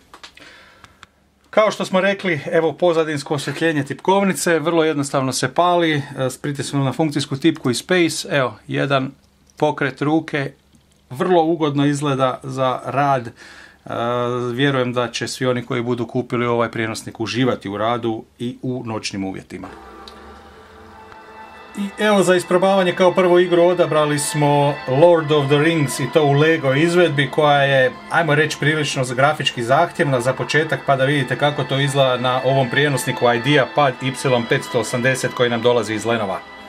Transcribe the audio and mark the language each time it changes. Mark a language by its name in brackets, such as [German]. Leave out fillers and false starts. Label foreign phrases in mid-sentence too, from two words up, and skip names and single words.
[Croatian] Kao što smo rekli, evo pozadinsko osvjetljenje tipkovnice, vrlo jednostavno se pali, s pritiskom na funkcijsku tipku i space, evo, jedan pokret ruke, vrlo ugodno izgleda za rad. Vjerujem da će svi oni koji budu kupili ovaj prijenosnik uživati u radu i u noćnim uvjetima. I evo, za isprobavanje kao prvu igru odabrali smo Lord of the Rings, i to u Lego izvedbi, koja je, ajmo reći, prilično grafički zahtjevna za početak, pa da vidite kako to izgleda na ovom prijenosniku IdeaPad Y580 koji nam dolazi iz Lenova.